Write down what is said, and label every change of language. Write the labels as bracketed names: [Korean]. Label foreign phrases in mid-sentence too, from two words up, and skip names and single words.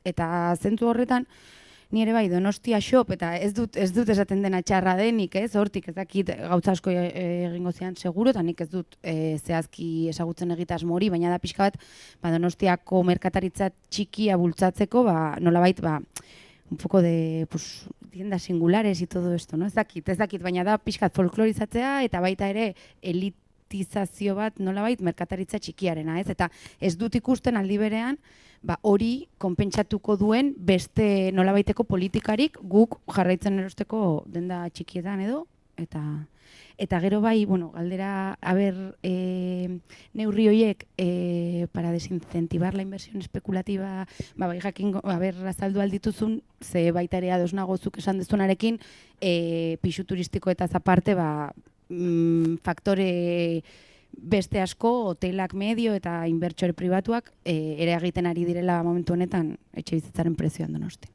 [Basque] Eta zentzu horretan, ni ere bai Donostia shop, eta ez dut esaten dena txarra denik, ez? Hortik ez dakit gauza asko egingo zian seguro, eta nik ez dut zehazki ezagutzen egitasmo hori, baina da pixka bat Donostiako merkataritza txikia bultzatzeko, nolabait, [Spanish] un poco de tiendas singulares y todo esto, no? [Basque] Ez dakit, baina da pixka folklorizatzea, eta baita ere elitizazio bat nolabait merkataritza txikiarena, ez? Eta ez dut ikusten aldi berean, hori konpentsatuko duen beste nolabaiteko politikarik guk jarraitzen erosteko denda txikietan edo, eta gero bai, galdera, neurri horiek [Spanish] para desincentivar la inversión especulativa, [Basque] bai jakingo, azaldu aldituzun, ze baita ere ados nago zuk esan dezunarekin, pisu turistiko eta zaparte, faktore beste asko, hotelak medio eta inbertsore pribatuak ere egiten ari direla momentu honetan etxe bizitzaren prezioan Donosti.